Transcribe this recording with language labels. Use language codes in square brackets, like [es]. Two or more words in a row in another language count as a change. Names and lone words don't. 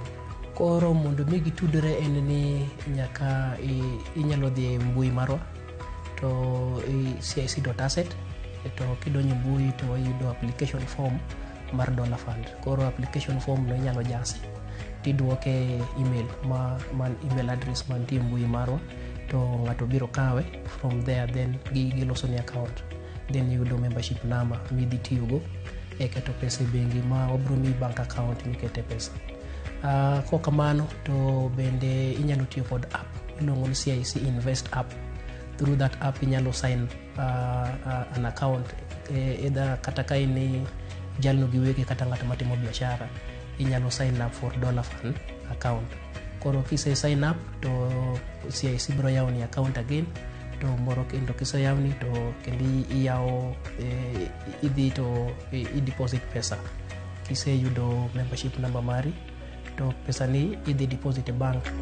[luo] Koro mondo mi gitudre en ni nyaka inyalo dhi e mbui marwa to cic.asset to kidonjo mbui to iyudo [en] application form [luo] mar [en] dollar fund. [luo] Koro [en] application form [luo] no inyalo jasi tidwoke email man [en] email address [luo] mantie mbui marwa to ng'ato biro kawe [en] from there, then [luo] giloso ni account, then yudo [en] membership number [luo] midhi tiyogo e keto pesa e bengi ma wabro mi [en] bank account [luo] mikete pesa. Kokamano to bende inyalo tiyo kod app iluongo ni CIC Invest app. [en] Through that app [luo] inyalo [en] sign an account [luo] either kata ka in jalno giwegi kata ng'ato matimo biashara inyalo [en] sign up for dollar fund account. [luo] Koro kise [en] sign up [luo] to CIC biro yawo ni account again to moro kendo kise yawni to kendi iyawo idhi to i-deposit pesa. Kise yudo [en] membership number [luo] mari to pesa ni idhi deposit e bank.